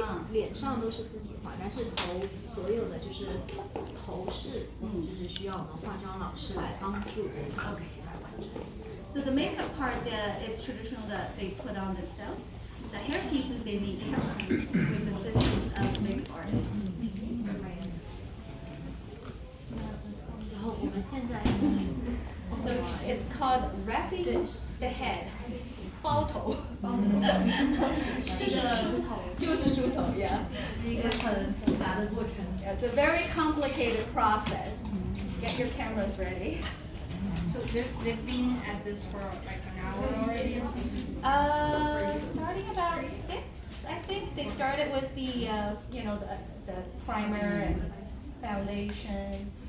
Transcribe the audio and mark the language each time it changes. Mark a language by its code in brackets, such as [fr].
[zh] 脸上都是自己画，但是所有的就是头饰，就是需要我们化妆老师来帮助我们一起来完成。 [en] So the makeup part, it's traditional that they put on themselves. The hair pieces they need help with assistance of makeup artists. [zh] 然后我们现在 [en] So it's called wrapping the head. [zh] 包头，就是梳头，yeah. 是一个很复杂的过程。 [en] It's a very complicated process. Get your cameras ready. So they've been at this for like an hour already or something? Starting about 6, I think. They started with the, the primer and foundation.